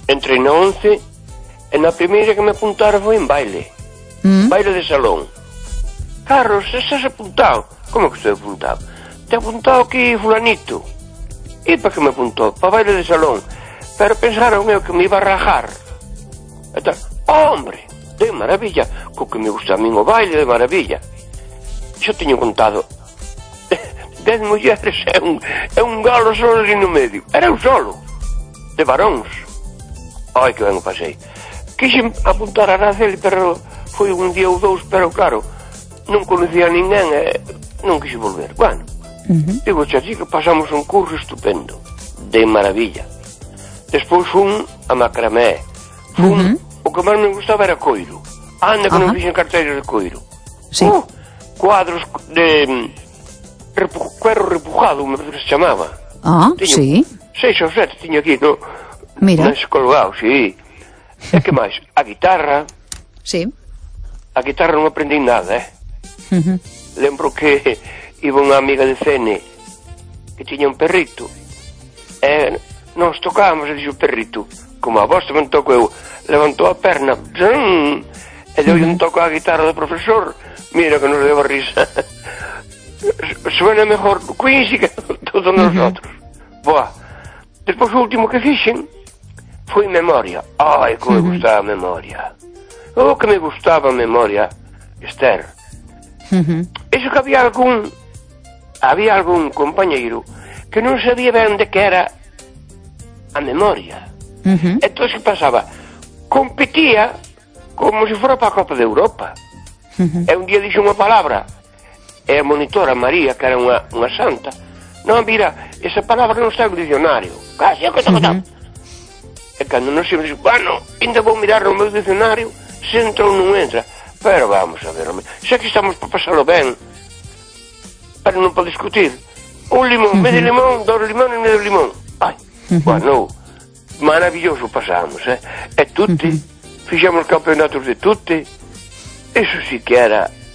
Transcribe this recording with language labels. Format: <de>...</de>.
<gl>Entrei na 11 e na primeira que me apuntaron foi en baile. Baile de salón. Carlos, estás apuntado? Como que estou apuntado?</gl> <es>Te apuntado aquí fulanito.</es> <gl>E para que me apuntou? Para baile de salón. Pero pensaron eu que me iba a rajar. E tal, hombre, de maravilla.</gl> <es>Co que me gusta a mí o baile, de maravilla.</es> <gl>Xo teño contado 10 mulleres e un galo solo ali no medio. Era eu solo. De varóns. Ai, que ben o pasei. Quixen apuntar a Araceli, pero foi un día ou dous, pero claro, non conocía a ninguén e non quixe volver. Bueno, digo, xa así que pasamos un curso estupendo, de maravilla. Despois fun a macramé. Fun, o que máis me gustaba era coiro. Anda que non fixen carteiras de coiro. Sí.</gl> <es>Cuadros de cuero repujado, me parece que se chamaba.</es> <gl>Tiño, sí. Seis ou sete tiño aquí, no... Mira. Mais colgado, sí. E que máis? A guitarra. Sí. A guitarra non aprendi nada, Lembro que iba unha amiga de cene que tiña un perrito. E nos tocábamos e dixo o perrito, como a vos tamén toco eu, levantou a perna, zum, e deu un toco a guitarra do profesor. Mira que nos deu a risa.</gl> <es>Suena mejor Queen que todos nosotros.</es> <gl>Boa. Despois o último que fixen foi memoria. Ai, como me gustaba a memoria. Oh, que me gustaba a memoria, Esther. Iso que había algún compañeiro que non sabía ben de que era a memoria. Entón, que pasaba? Competía como se fora para a Copa de Europa. E un día dixo unha palabra e a monitora María, que era unha santa, non, mira, esa palabra non está no dicionario. Casi, que toca. E cando non se me dice, bueno, ainda vou mirar no meu dicionario, se entra ou non entra. Pero vamos a ver, xa que estamos para pasarlo ben, pero non para discutir.</gl> <es>Un limón, medio limón, dos limones, medio limón.</es> <gl>Ai, bueno, maravilloso pasamos, eh? E tutti, fixamos campeonatos de tutti, iso si que era.</gl>